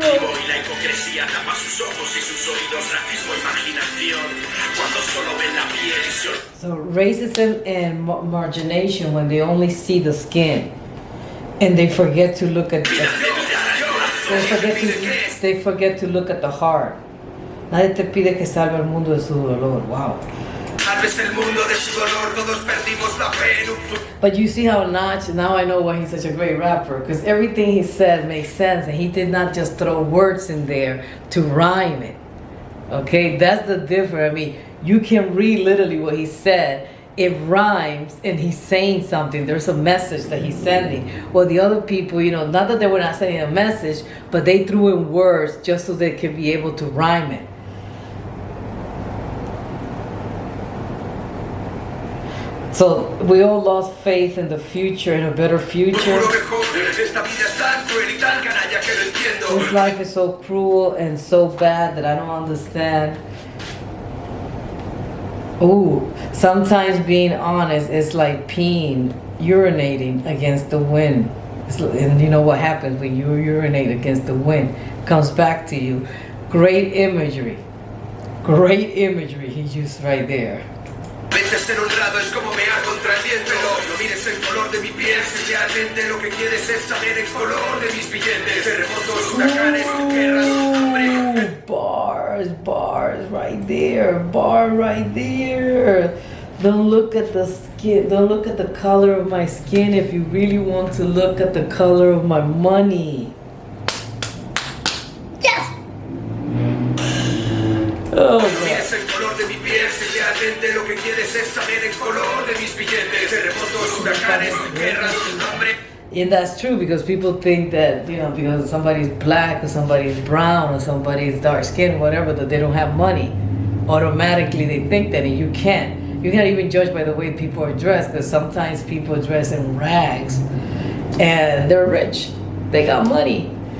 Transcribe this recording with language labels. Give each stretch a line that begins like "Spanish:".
English: So racism and margination, when they only see the skin, and they forget to look at they forget to look at the heart.
Spanish: Nadie te pide que salve al mundo de su dolor.
English: Wow.
Spanish: Tal vez el mundo de su dolor, todos perdimos la fe en un futuro.
English: But you see how Nach, now I know why he's such a great rapper, because everything he said makes sense, and he did not just throw words in there to rhyme it. Okay, that's the difference. I mean, you can read literally what he said. It rhymes, and he's saying something. There's a message that he's sending. Well, the other people, not that they were not sending a message, but they threw in words just so they could be able to rhyme it. So we all lost faith in the future, in a better future. This life is so cruel and so bad that I don't understand. Ooh, sometimes being honest is like peeing, urinating against the wind. And you know what happens when you urinate against the wind? It comes back to you. Great imagery. Great imagery he used right there.
Spanish: Veces ser honrado es como mear contra el viento. No mires el color de mi piel, si realmente lo que quieres es saber el color de mis billetes. Terremotos, huracanes, guerras, hambre.
English: Bars right there. Bar right there. Don't look at the skin. Don't look at the color of my skin if you really want to look at the color of my money. Yes! Oh,
Spanish: no mires el color de mi piel, si realmente lo que quieres es saber el color de mis billetes. Terremotos, huracanes, guerras, hambre.
English: And that's true, because people think that, because somebody's black or somebody's brown or somebody's dark skinned, whatever, that they don't have money. Automatically they think that, and you can't. You can't even judge by the way people are dressed, because sometimes people dress in rags and they're rich. They got money.